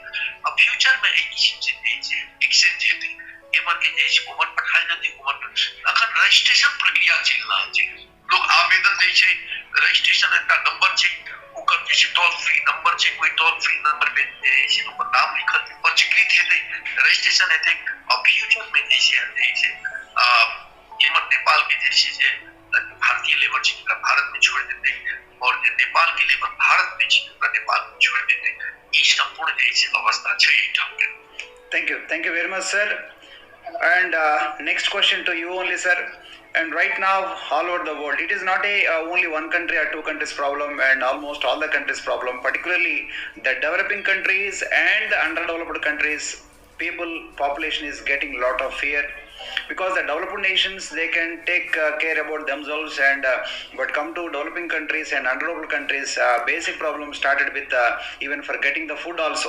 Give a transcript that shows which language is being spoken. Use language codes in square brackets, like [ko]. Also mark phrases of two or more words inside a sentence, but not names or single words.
[mai] अब फ्यूचर में एक किस्म से जे छै एक्सचेंज हेतै, एमर के जे छै उमर पठायल जेतै, उमर अखन रजिस्ट्रेशन प्रक्रिया चल रहल छै, लोग आवेदन दै छै, रजिस्ट्रेशन एकटा नंबर छै, ओकर जे छै [en] toll free number [mai] छै, कोई [en] toll free number [mai] पे जे छै ओकर नाम लिखल छै, पंजीकृत हेतै, रजिस्ट्रेशन हेतै, और फ्यूचर में जे छै एमर नेपाल के जे छै से भारतीय लेबर छै ओकरा भारत में छोड़ देतै, और जे नेपाल के लेबर भारत में छै ओकरा नेपाल में छोड़ देतै, ई संपूर्ण जे छै अवस्था छै एहिठाम के। [en] Thank you very much, sir. And next question to you only, sir. And right now, all over the world, it is not a only one country or two countries problem, and almost all the countries problem. Particularly, the developing countries and the underdeveloped countries, population is getting lot of fear, because the developed nations, they can take care about themselves, and but come to developing countries and underdeveloped countries, basic problem started with even for getting the food also.